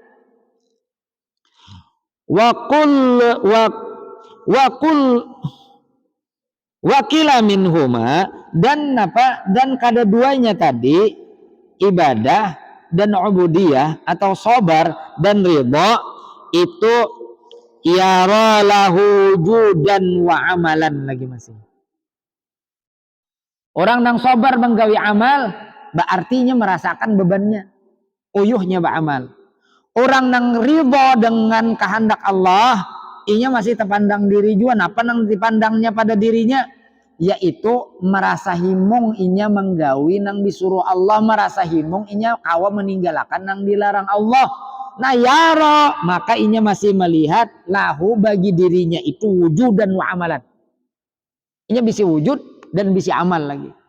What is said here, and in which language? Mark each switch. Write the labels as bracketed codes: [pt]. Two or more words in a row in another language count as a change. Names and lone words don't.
[ar] وكل منهما [bjn] dan kada duanya tadi ibadah dan ubudiyah atau sabar dan ridha itu [ar] يرى له جودا وعملا [bjn] lagi masih orang nang sabar menggawi amal berartinya merasakan bebannya uyuhnya beramal orang nang ridha dengan kehendak Allah inya masih terpandang diri juga apa nang dipandangnya pada dirinya yaitu merasa himung inya menggawi nang disuruh Allah merasa himung inya kawa meninggalkan nang dilarang Allah nah yara maka inya masih melihat lahu bagi dirinya itu wujud dan [ar] وعملا [bjn] inya bisa wujud dan bisa amal lagi